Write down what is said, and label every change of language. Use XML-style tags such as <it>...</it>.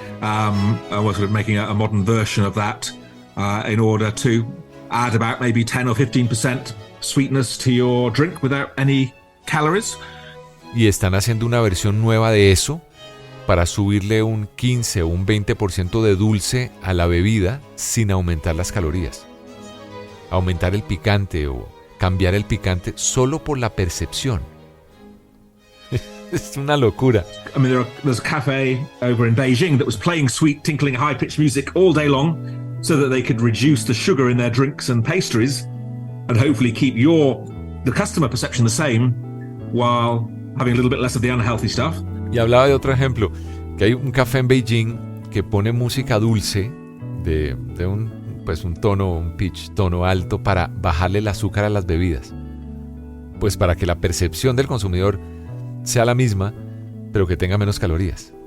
<en>I was sort of making a modern version of that in order to add about maybe 10 or 15% sweetness to your drink without any calories.</en> <es>Y están haciendo una versión nueva de eso para subirle un 15 o un 20% de dulce a la bebida sin aumentar las calorías. Aumentar el picante o cambiar el picante solo por la percepción. Es una locura.</es> <en>I mean, there's a cafe over in Beijing that was playing sweet, tinkling, high-pitched music all day long so that they could reduce the sugar in their drinks and pastries and hopefully keep the customer perception the same while having a little bit less of the unhealthy stuff.</en> <es>Y hablaba de otro ejemplo, que hay un café en Beijing que pone música dulce de un tono, un pitch, tono alto para bajarle el azúcar a las bebidas. Pues para que la percepción del consumidor sea la misma, pero que tenga menos calorías.</es>